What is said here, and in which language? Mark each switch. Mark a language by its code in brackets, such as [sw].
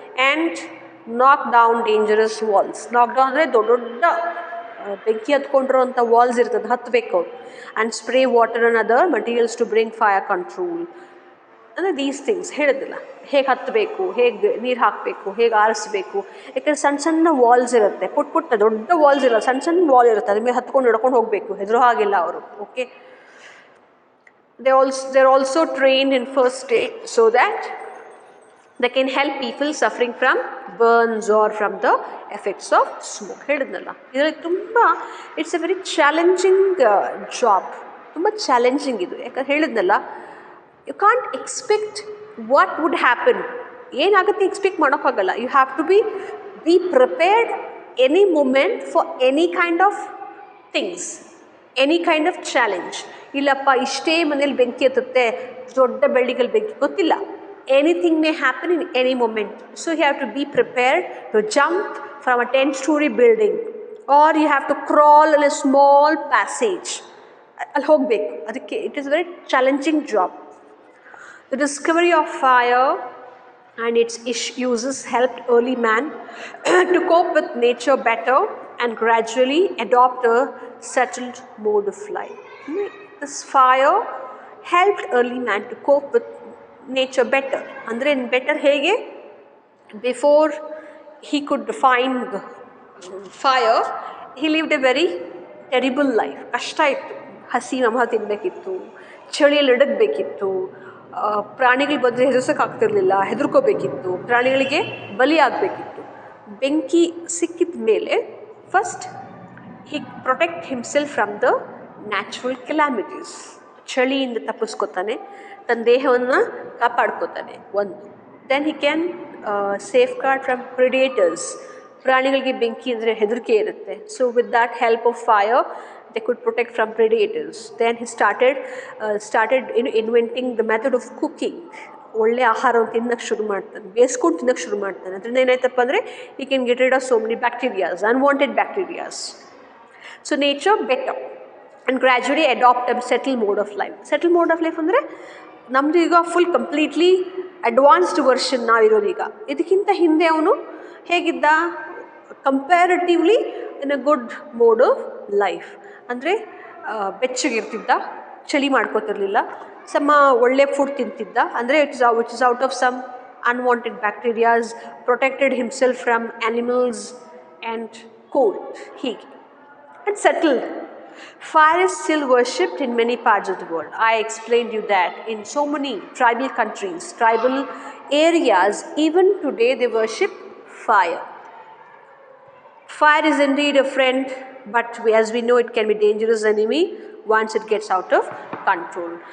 [en] And knock down dangerous walls. [kn] ನಾಕ್ down ಅಂದರೆ ದೊಡ್ಡ ದೊಡ್ಡ ಬೆಂಕಿ ಹತ್ಕೊಂಡಿರೋಂಥ ವಾಲ್ಸ್ ಇರ್ತದೆ, ಹತ್ತಬೇಕು ಅವ್ರು. [en] And spray water and other materials to bring fire control. [kn] ಅಂದರೆ ದೀಸ್ ಥಿಂಗ್ಸ್ ಹೇಳಿದಿಲ್ಲ, ಹೇಗೆ ಹತ್ತಬೇಕು, ಹೇಗೆ ನೀರು ಹಾಕಬೇಕು, ಹೇಗೆ ಆರಿಸ್ಬೇಕು. ಯಾಕಂದರೆ ಸಣ್ಣ ಸಣ್ಣ ವಾಲ್ಸ್ ಇರುತ್ತೆ, ಪುಟ್ಟ ದೊಡ್ಡ ವಾಲ್ಸ್ ಇರಲ್ಲ, ಸಣ್ಣ ಸಣ್ಣ ವಾಲ್ ಇರುತ್ತೆ, ಅದ್ರ ಮೇಲೆ ಹತ್ಕೊಂಡು ನಡ್ಕೊಂಡು ಹೋಗಬೇಕು, ಹೆದರೋ ಹಾಗಿಲ್ಲ ಅವರು. [en] Okay, they're also trained in first aid so that they can help people suffering from burns or from the effects of smoke. [kn] ಹೇಳಿದ್ನಲ್ಲ, ಇದರಲ್ಲಿ ತುಂಬ [en] it's a very challenging job, [kn] ತುಂಬ ಚಾಲೆಂಜಿಂಗ್ ಇದು. ಯಾಕಂದ್ರೆ ಹೇಳಿದ್ನಲ್ಲ, [en] you can't expect what would happen, [kn] ಏನಾಗುತ್ತೆ expect ಮಾಡೋಕ್ಕಾಗಲ್ಲ. [en] You have to be prepared any moment for any kind of things, any kind of challenge. [kn] ಇಲ್ಲಪ್ಪ ಇಷ್ಟೇ ಮನೇಲಿ ಬೆಂಕಿ ಹತ್ತುತ್ತೆ, ದೊಡ್ಡ ಬೆಳ್ಳಿಗಲ್ಲಿ ಬೆಂಕಿ, ಗೊತ್ತಿಲ್ಲ. [en] Anything may happen in any moment. So you have to be prepared to jump from a 10-story building, or you have to crawl in a small passage. [kn] I'll ಹೋಗಬೇಕು ಅದಕ್ಕೆ. [en] It is a very challenging job. The discovery of fire and its uses helped early man to cope with nature better and gradually adopt a settled mode of life. This fire helped early man to cope with nature better. [kn] ಅಂದರೆ better ಹೇಗೆ? [en] Before he could find fire, he lived a very terrible life. [kn] ಕಷ್ಟ ಇತ್ತು, ಹಸಿ ನಮಹ ತಿನ್ನಬೇಕಿತ್ತು, ಚಳಿಯಲ್ಲಿ ಇಡಬೇಕಿತ್ತು, ಪ್ರಾಣಿಗಳು ಬಂದರೆ ಹೆದರ್ಸೋಕ್ಕಾಗ್ತಿರ್ಲಿಲ್ಲ, ಹೆದರ್ಕೋಬೇಕಿತ್ತು, ಪ್ರಾಣಿಗಳಿಗೆ ಬಲಿ ಆಗಬೇಕಿತ್ತು. ಬೆಂಕಿ ಸಿಕ್ಕಿದ ಮೇಲೆ [en] First he protect himself from the natural calamities. [kn] ಚಳಿಯಿಂದ ತಪ್ಪಿಸ್ಕೊತಾನೆ, ತನ್ನ ದೇಹವನ್ನು ಕಾಪಾಡ್ಕೋತಾನೆ ಒಂದು. [en] Then he can safeguard from predators. [kn] ಪ್ರಾಣಿಗಳಿಗೆ ಬೆಂಕಿ ಅಂದರೆ ಹೆದರಿಕೆ ಇರುತ್ತೆ. [en] So with that help of fire they could protect from predators. Then he started inventing the method of cooking. [kn] ಒಳ್ಳೆ ಆಹಾರವನ್ನು ತಿನ್ನೋಕ್ಕೆ ಶುರು ಮಾಡ್ತಾನೆ, ಬೇಯಿಸ್ಕೊಂಡು ತಿನ್ನೋಕ್ಕೆ ಶುರು ಮಾಡ್ತಾನೆ. ಅದರಿಂದ ಏನಾಯ್ತಪ್ಪ ಅಂದರೆ [en] ಈ can get rid of so many bacterias, unwanted bacterias. So nature better and gradually adapt a settle mode of life. [kn] Settle mode of life ಅಂದರೆ ನಮ್ಮದು ಈಗ ಫುಲ್ ಕಂಪ್ಲೀಟ್ಲಿ ಅಡ್ವಾನ್ಸ್ಡ್ ವರ್ಷನ್ ನಾವಿರೋದು ಈಗ. ಇದಕ್ಕಿಂತ ಹಿಂದೆ ಅವನು ಹೇಗಿದ್ದ? [en] Comparatively in a good mode of life. [kn] ಅಂದರೆ ಬೆಚ್ಚಗಿರ್ತಿದ್ದ, ಚಳಿ ಮಾಡ್ಕೋತಿರ್ಲಿಲ್ಲ, ಒಳ್ಳೆ ಫುಡ್ ತಿಂತಿದ್ದ. [en] ಅಂದರೆ which is out of some unwanted bacterias, protected himself from animals and cold, ಹೀಗೆ. And settled. Fire is still worshipped in many parts of the world. I explained you that in so many tribal countries, tribal areas, even today they worship fire. Fire is indeed a friend, but as we know it can be dangerous enemy once it gets out of control.